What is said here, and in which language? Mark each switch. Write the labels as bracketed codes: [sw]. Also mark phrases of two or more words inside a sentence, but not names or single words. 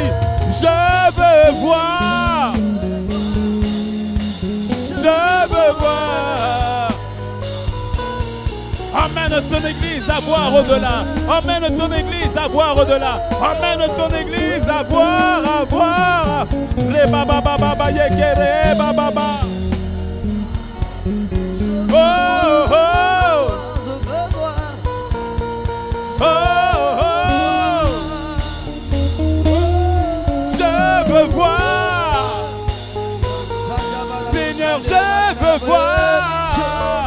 [fr] Je veux voir. Je veux voir. Emmène ton Église à voir au-delà. Emmène ton Église à voir au-delà. Emmène ton Église à voir. [rw] Reba baba baba yekere baba. Oh, oh. Oh, oh. [fr] Je veux voir. Seigneur, je veux voir.